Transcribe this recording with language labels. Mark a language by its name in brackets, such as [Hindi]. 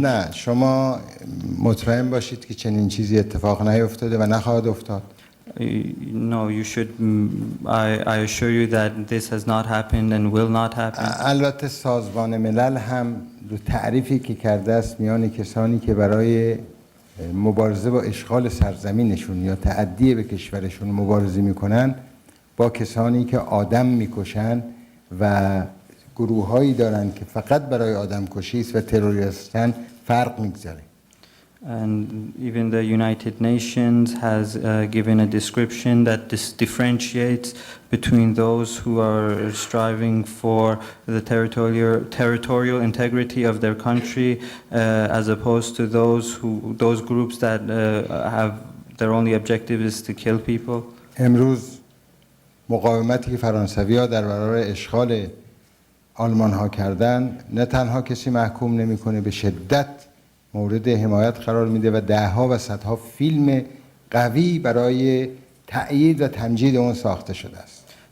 [Persian] نه، شما مطمئن باشید که چنین چیزی اتفاق نیفتاده و نخواهد افتاد. [English] No, you should. I assure you that this has not happened and will not happen. [Persian] البته سازمان ملل هم رو تعریفی که کرده است میان کسانی که برای مبارزه با اشغال سرزمینشون یا تعدی به کشورشون مبارزه میکنن با کسانی که آدم میکشن و گروه‌هایی دارن که فقط برای آدم کشی است و تروریستن فرق میگذاره. [English] And even the United Nations has given a description that differentiates between those who are striving for the territorial integrity of their country as opposed to those groups that have their only objective is to kill people. [Persian] امروز مقاومتی که فرانسوی‌ها در برابر اشغال آلمان‌ها کردن نه تنها کسی محکوم نمی‌کنه، به شدت مورد حمایت قرار میده و دهها و صدها فیلم قوی برای تأیید و تمجید اون ساخته شده است.